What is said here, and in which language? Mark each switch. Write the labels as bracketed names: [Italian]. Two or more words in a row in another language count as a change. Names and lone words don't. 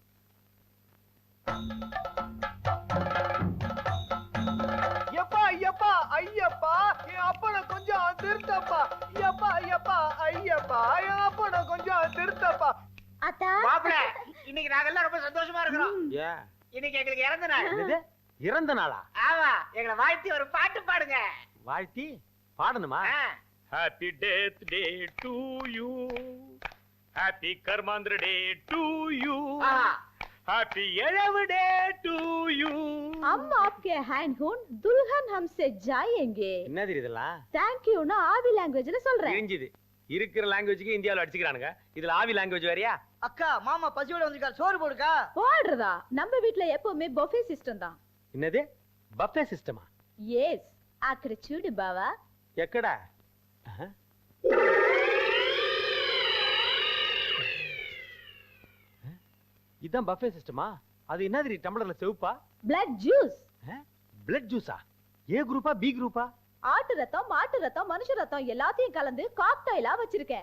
[Tamil] ஐயப்பா ஐயப்பா, என் அப்பனை கொஞ்சம் திருத்தப்பா. ஐயப்பா ஐயப்பா ஐயப்பா, என் அப்பனை கொஞ்சம் திருத்தப்பா. அத்தா மாப்ள, இன்னைக்கு நாங்கெல்லாம் ரொம்ப சந்தோஷமா இருக்கிறோம். இன்னைக்கு எங்களுக்கு இறந்த நாள். இறந்த நாளா? ஆமா, எங்களை வாழ்த்தி ஒரு பாட்டு பாடுங்க. வாழ்த்தி பாடணுமா? [English] happy death day to you, happy கர்மாந்திர day to you, happy एलव day to you। हम आपके हैंड होन दुल्हन हमसे जाएंगे। [Tamil] என்னது இதெல்லாம்? [English] thank you [Tamil] ना ஆவி லாங்குவேஜ்ல சொல்றேன். தெரிஞ்சுது. இருக்கிற லாங்குவேஜ்க்கு இந்தியாவுல அடிச்சுக்கறானுங்க. இதுல ஆவி லாங்குவேஜ் வேறயா? அக்கா மாமா பசியோட வந்திருக்கார், சோறு போடுக்கா. போடுறதா? நம்ம வீட்ல எப்பவுமே [English] buffet system [Tamil] தான். என்னது? [English] buffet system? [Tamil] எஸ். [Telugu] అక్కడ చూడు బావా. ఎక్కడ? [Tamil] இதான் [English] buffet system? [Tamil] அது என்னது டம்ளர்ல செவுப்பா? [English] blood juice. blood juice? A group B group? [Tamil] ஆட்டு ரத்தம், மாட்டு ரத்தம், மனுஷ ரத்தம் எல்லாத்தையும் கலந்து காக்டைலா வச்சிருக்கேன்.